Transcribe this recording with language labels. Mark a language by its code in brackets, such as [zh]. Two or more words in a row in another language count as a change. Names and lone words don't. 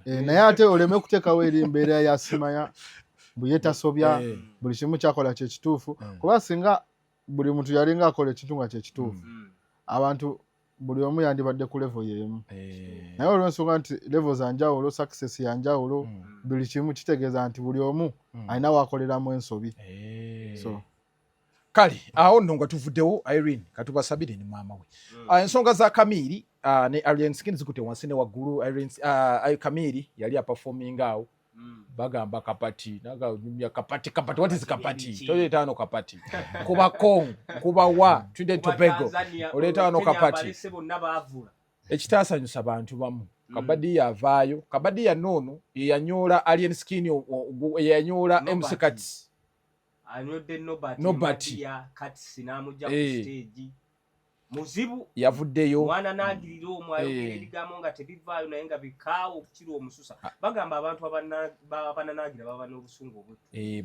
[lg] naye ate oleme kuteekawo eri mbeera ya simanya buye tasobya buli kimu kyakola kyekituufu kuba singa buli muntu yalinga akola ekintu nga kyekituufu abantu buli omu yandibadde ku level y'emu naye olw'ensonga nti level za njawulo success ya njawulo buli kimu kitegeeza nti buli omu alina waakoleramu ensobi so kale awo nno nga tuvuddewo Irene katubasabire ne maama we ensonga za Kamiri ne Alien Skin zikute wansi ne waggulu Kamiri yali aperforming awo bagamba kapati naganyumya kapati [en] what is [lg] kapati toyeta ano kapati kuba Kong kuba wa Trinidad Tobago oleta ano kapati ekitaasanyusa abantu bamu kabadi yavaayo kabadi ya nono yanyola Alien Skin yanyola MC Cuts anyodde nobati Cuts n'amujja ku stage muzibu yavuddeyo mwana n'agirira omwayo ebigambo nga tebivaayo naye nga bikaawo okukira omususa bagamba abantu abananaagira baba n'obusungu obwettu